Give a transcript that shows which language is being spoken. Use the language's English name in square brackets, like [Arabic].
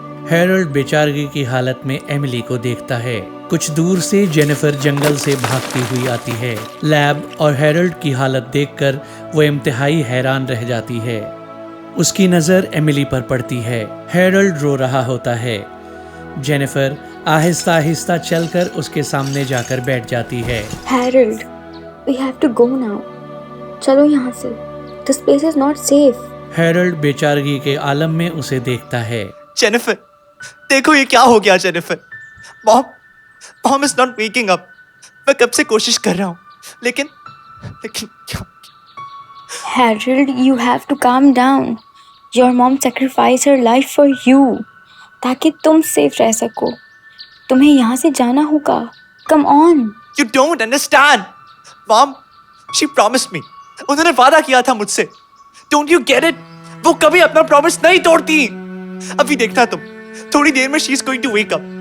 [Hindi] Herald बेचारगी की हालत में एमिली को देखता है। कुछ दूर से जेनिफर जंगल से भागती हुई आती है। लैब और हेरल्ड की हालत देखकर वो इंतहाई हैरान रह जाती है। उसकी नजर एमिली पर पड़ती है। हेरल्ड रो रहा होता है। जेनिफर आहिस्ता आहिस्ता चलकर उसके सामने जाकर बैठ जाती है। [English] Harold, we have to go now. [Hindi] चलो यहाँ से। [English] This place is not safe. [Hindi] Herald बेचारगी के आलम में उसे देखता है। जेनिफर, देखो ये क्या हो गया Jennifer. [English] Mom, mom is not waking up. [Hindi] मैं कब से कोशिश कर रहा हूँ, लेकिन क्या? [English] Harold, you have to calm down. Your mom sacrificed her life for you. [Hindi] ताकि तुम सेफ रह सको। तुम्हें यहाँ से जाना होगा। [English] Come on. You don't understand. Mom, she promised me. [Hindi] उन्होंने वादा किया था मुझसे। [English] Don't you get it? [Hindi] वो कभी अपना प्रॉमिस नहीं तोड़ती। अभी देखना तुम, थोड़ी देर में [English] she is going to wake up.